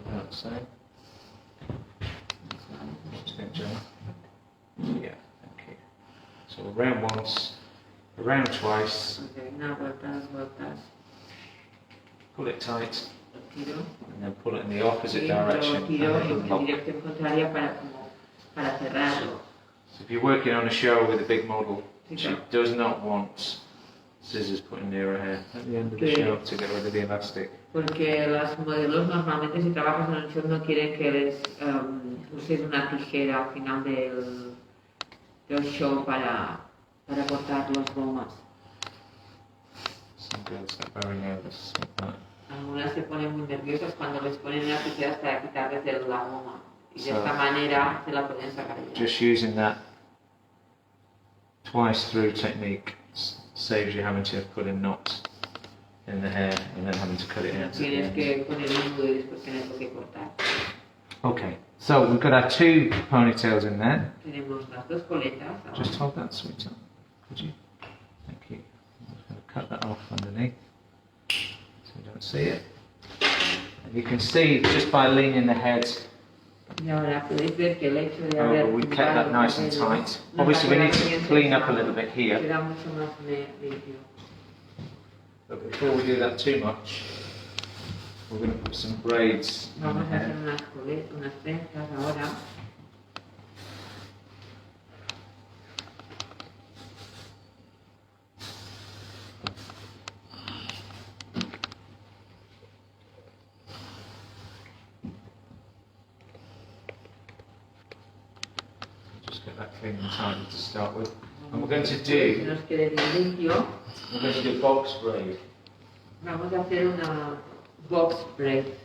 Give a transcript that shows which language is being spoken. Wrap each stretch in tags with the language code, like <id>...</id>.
<en>So, what do you think, John? Yeah, okay. So around once, around twice.</en> <es>Una vuelta, dos vueltas.</es> <en>Pull it tight.</en> <es>Tiro.</es> <en>And then pull it in the opposite direction.</en> <es>Tiro en dirección contraria para cerrarlo.</es> <en>So if you're working on a show with a big model, she does not want scissors put in near her hair at the end of the show to get rid of the elastic.</en> <es>Porque los modelos normalmente si trabajas en el show no quieren que les uses una tijera al final del show para cortar las gomas.</es> <en>Some girls get very nervous with that.</en> <es>Algunas se ponen muy nerviosas cuando les ponen las tijeras para quitarles la goma y de esta manera se la pueden sacar ya.</es> <en>Just using that twice through technique saves you having to put in knots in the hair and then having to cut it in.</en> <es>Tienes que poner un nudo y después tenerlo que cortar.</es> <en>Okay, so we've got our 2 ponytails in there.</en> <es>Tenemos las 2 coletas.</es> <en>Just hold that, sweetheart. Could you? Thank you. I'm just going to cut that off underneath so you don't see it. And you can see just by leaning the head.</en> <es>Y ahora podéis ver que el hecho de haber</es> <en>We kept that nice and tight. Obviously we need to clean up a little bit here.</en> <es>Queda mucho más limpio.</es> <en>But before we do that too much, we're going to put some braids in the</en> <es>Vamos a hacer</es> <en>hair.</en> <es>unas trenzas ahora.</es> <en>Just get that clean and tidy to start with. And we're going to do,</en> <es>Nos quede bien limpio.</es> <en>we're going to do box braid.</en> <es>Vamos a hacer una box braid.</es>